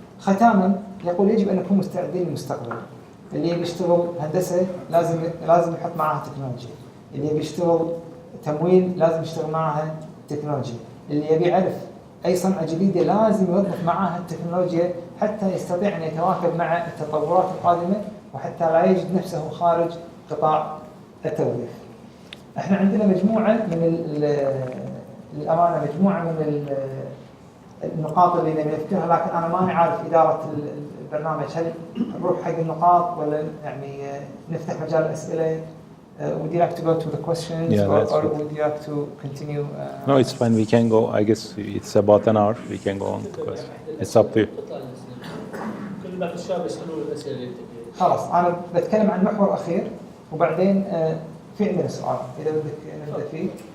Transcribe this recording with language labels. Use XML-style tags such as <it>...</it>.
<ar>ختاما يقول يجب أن نكون مستعدين للمستقبل. اللي بيشتغل هندسة لازم يحط معها تكنولوجيا، اللي بيشتغل تمويل لازم يشتغل معها تكنولوجيا، اللي يبي يعرف أي صنعة جديدة لازم يوظف معها التكنولوجيا حتى يستطيع أن يتواكب مع التطورات القادمة، وحتى لا يجد نفسه خارج قطاع التوظيف. احنا عندنا مجموعة من الأمانة مجموعة من النقاط اللي نبي نذكرها، لكن أنا ماني عارف إدارة البرنامج هل نروح حق النقاط ولا يعني نفتح مجال الأسئلة.</ar> <en>Would you like to go to the questions, or would you like to continue? No, it's fine. We can go. I guess it's about an hour. We can go on to questions. It's up to you.</en> <ar>كل ما الشباب يسألون الأسئلة اللي خلاص أنا بتكلم عن محور أخير وبعدين في عندنا سؤال إذا بدك نبدأ فيه.</ar>